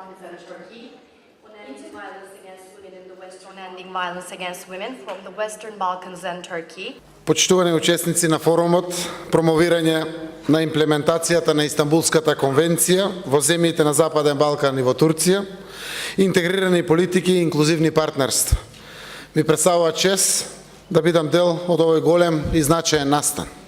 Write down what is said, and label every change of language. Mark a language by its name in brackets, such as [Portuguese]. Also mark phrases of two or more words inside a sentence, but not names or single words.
[English] and Turkey, on ending violence against women in the Western, ending violence against women from the Western Balkans and Turkey. [Macedonian] Почитувани учесници на форумот, промовирање на имплементацијата на Истанбулската конвенција во земјите на Западен Балкан и во Турција, интегрирани политики и инклузивни партнерства. Ми представува чест да бидам дел од овој голем и значаен настан.